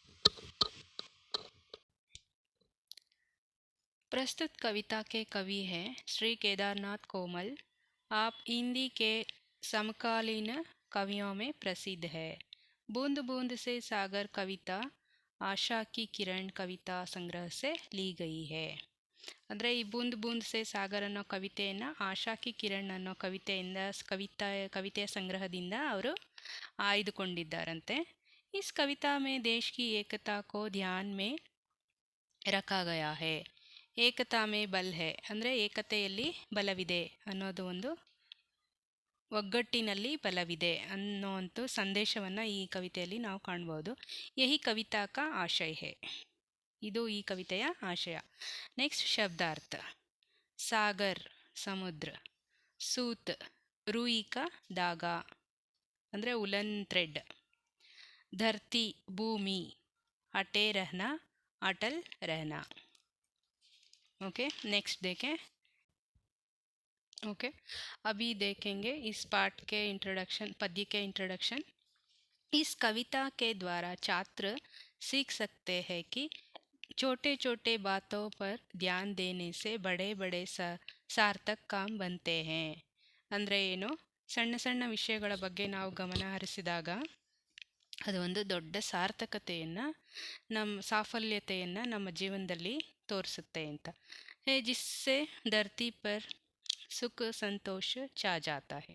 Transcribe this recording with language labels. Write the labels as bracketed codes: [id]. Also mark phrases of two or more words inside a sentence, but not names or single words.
[hi] प्रस्तुत कविता के कवि हैं श्री केदारनाथ कोमल। आप हिंदी के समकालीन कवियों में प्रसिद्ध है। बूंद बूंद से सागर कविता आशा की किरण कविता संग्रह से ली गई है। [kn] ಅಂದರೆ ಈ ಬೂಂದ್ ಬೂಂದ್ ಸೆ ಸಾಗರ್ ಅನ್ನೋ ಕವಿತೆಯನ್ನು ಆಶಾ ಕಿ ಕಿರಣ್ ಅನ್ನೋ ಕವಿತೆಯ ಸಂಗ್ರಹದಿಂದ ಅವರು ಆಯ್ದುಕೊಂಡಿದ್ದಾರಂತೆ. [hi] इस कविता में देश की एकता को ध्यान में रखा गया है. एकता में बल है [kn] ಅಂದರೆ ಏಕತೆಯಲ್ಲಿ ಬಲವಿದೆ ಅನ್ನೋದು, ಒಂದು ಒಗ್ಗಟ್ಟಿನಲ್ಲಿ ಬಲವಿದೆ ಅನ್ನೋವಂಥ ಸಂದೇಶವನ್ನು ಈ ಕವಿತೆಯಲ್ಲಿ ನಾವು ಕಾಣ್ಬೋದು. [hi] यही कविता का आशय है, [kn] ಇದು ಈ ಕವಿತೆಯ ಆಶಯ. ನೆಕ್ಸ್ಟ್ ಶಬ್ದಾರ್ಥ. ಸಾಗರ್ ಸಮುದ್ರ, [hi] सूत रूई का धागा [kn] ಅಂದರೆ [en] woollen thread, [kn] ಧರ್ತಿ ಭೂಮಿ, [hi] अटे रहना अटल रहना. ओके, नेक्स्ट देखें. ओके, अभी देखेंगे इस पाठ के इंट्रोडक्शन, पद्य के इंट्रोडक्शन. इस कविता के द्वारा छात्र सीख सकते हैं कि छोटे छोटे बातों पर ध्यान देने से बड़े बड़े सार्थक काम बनते हैं. [kn] ಅಂದರೆ ಏನು, ಸಣ್ಣ ಸಣ್ಣ ವಿಷಯಗಳ ಬಗ್ಗೆ ನಾವು ಗಮನ ಹರಿಸಿದಾಗ ಅದು ಒಂದು ದೊಡ್ಡ ಸಾರ್ಥಕತೆಯನ್ನು, ಸಾಫಲ್ಯತೆಯನ್ನು ನಮ್ಮ ಜೀವನದಲ್ಲಿ ತೋರಿಸುತ್ತೆ ಅಂತ. [hi] है जिससे धरती पर सुख संतोष छा जाता है.